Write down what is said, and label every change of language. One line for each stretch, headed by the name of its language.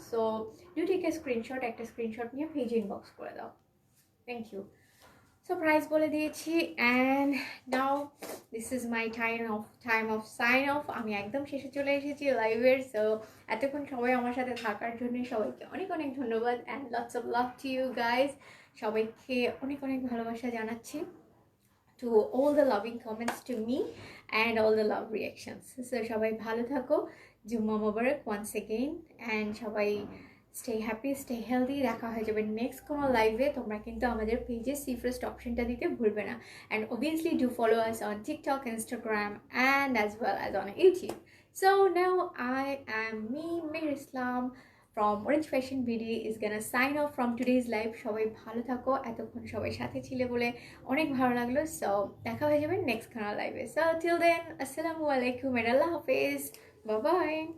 English: so do take a screenshot,
Bangla: একটা screenshot নিয়ে page inbox করে দাও।
English: Thank you. So price
Bangla: বলে দিয়েছি
English: And now this is my time of sign off.
Bangla: আমি একদম শেষে চলে এসেছি লাইভের। সো এতক্ষণ সবাই আমার সাথে থাকার জন্য সবাইকে অনেক অনেক ধন্যবাদ
English: And lots of love to you guys.
Bangla: সবাইকে অনেক অনেক ভালোবাসা জানাচ্ছি
English: to all the loving comments to me and all the love reactions. So
Bangla: সবাই ভালো থাকো, জুম্মা মোবারক
English: once again, and সবাই stay happy, stay healthy.
Bangla: দেখা হয়ে যাবে নেক্সট কোনো লাইভে। তোমরা কিন্তু আমাদের পেজে সি ফার্স্ট অপশনটা দিতে ভুলবে না।
English: and obviously do follow us on TikTok, Instagram and as well as on YouTube. So now I am Mir Islam from Orange Fashion BD is gonna sign off from today's live.
Bangla: সবাই ভালো থাকো, এতক্ষণ সবাই সাথে ছিলে বলে অনেক ভালো লাগলো। সো দেখা হয়ে যাবে নেক্সট কোনো লাইভে। সো
English: till then,
Bangla: আসসালামু আলাইকুম and আল্লাহ হাফেজ,
English: Bye bye.